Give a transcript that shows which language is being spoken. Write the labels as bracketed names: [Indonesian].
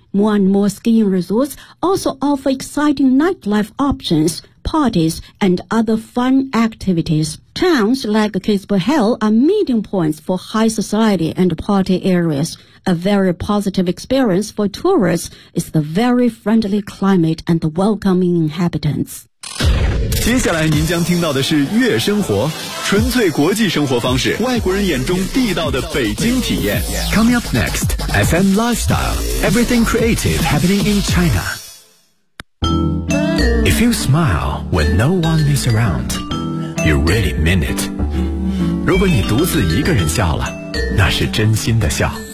[English] More and more skiing resorts also offer exciting nightlife options,parties, and other fun activities. Towns like Kitzbühel are meeting points for high society and party areas. A very positive experience for tourists is the very friendly climate and the welcoming inhabitants. [Chinese] 接下来您将听到的是月生活，纯粹国际生活方式，外国人眼中地道的北京体验。 [English] Coming up next, FM Lifestyle, everything creative happening in China. If you smile when no one is around, you really mean it. [Chinese] 如果你独自一个人笑了，那是真心的笑。